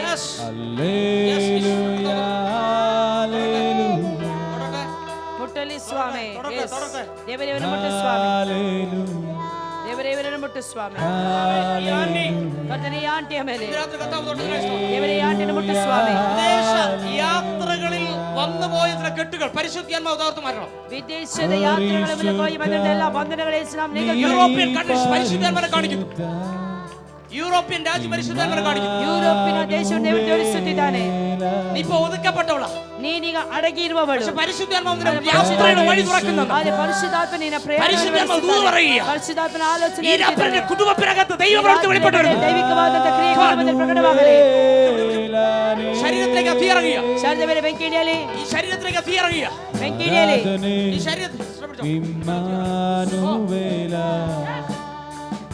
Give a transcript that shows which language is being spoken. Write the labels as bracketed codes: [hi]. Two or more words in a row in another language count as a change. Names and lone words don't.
[kn] Yes. ಮುಟ್ಟಲಿ ಸ್ವಾಮಿ. [ml] ತೊಡಕೆ, Yes. ತೊಡಕೆ. [kn] ದೇವರೇವರನ್ನು ಮುಟ್ಟು ಸ್ವಾಮಿ. ದೇವರೇವರನ್ನು ಮುಟ್ಟು ಸ್ವಾಮಿ. [ml] ഈ ആണ്ടി [kn] ಕರ್ತನೆ ಈ ಆಂಟಿಯ ಮೇಲೆ [ml] ഈ രാത്രി കർത്താവ് തൊടുക. [kn] ದೇವರೇ ಈ ಆಂಟಿಯನ್ನು ಮುಟ್ಟು ಸ್ವಾಮಿ. [ml] വിദേശ യാത്രകളിൽ വന്നുപോയ ചില കെട്ടുകൾ പരിശുദ്ധാത്മാവ് തകർത്ത് മാറ്റണം. [kn] ವಿದೇಶದ ಯಾತ್ರೆಗಳ ಮೂಲಕವಾಗಿ ಬಂದಂತ ಎಲ್ಲ ಬಂಧನಗಳ ಯೇಸು ನಾಮದಲ್ಲಿ [en] European countries [ml] പരിശുദ്ധാത്മാവിനെ കാണിക്കുന്നു. യൂറോപ്യൻ രാജ്യം പരിശുദ്ധാത്മാവിനെ കാണിക്കുന്നു. [kn] ಯುರೋಪಿನ ದೇಶವನ್ನು ದೇವರು ತೋರಿಸುತ್ತಿದ್ದಾನೆ. [ml] നീ ഇപ്പൊ ഒതുക്കപ്പെട്ടവള. [kn] ನೀನೀಗ ಅಡಗಿ ಇರುವವಳು. [ml] പക്ഷെ പരിശുദ്ധാത്മാവ് നിനക്ക് യാത്രയുടെ വഴി തുറക്കുന്നുണ്ട്. [kn] ಆದರೆ ಪರಿಶುದ್ಧಾತ್ಮ ನಿನ್ನ [ml] പരിശുദ്ധാത്മാവ് ദൂത് പറയുക. [kn] ಪರಿಶುದ್ಧಾತ್ಮನ ಆಲೋಚನೆ [ml] ഈ രാത്രി കുടുംബത്തിനകത്ത് ദൈവപ്രവൃത്തി വെളിപ്പെട്ടു വരുന്നു. [kn] ದೈವಿಕವಾದಂತ ಕ್ರಿಯೆ ಕುಟುಂಬದಲ್ಲಿ ಪ್ರಕಟವಾಗಲಿ. [ml] ശരീരത്തിലേക്ക് തീയിറങ്ങിയ. [kn] ಶರೀರದ ಮೇಲೆ ಬೆಂಕಿ ಇಳಿಯಲಿ. [ml] ഈ ശരീരത്തിലേക്ക് തീയിറങ്ങിയ. [kn] ಬೆಂಕಿ ಇಳಿಯಲಿ. [ml] ഈ ശരീരത്തിൽ ശ്രമിച്ചോ.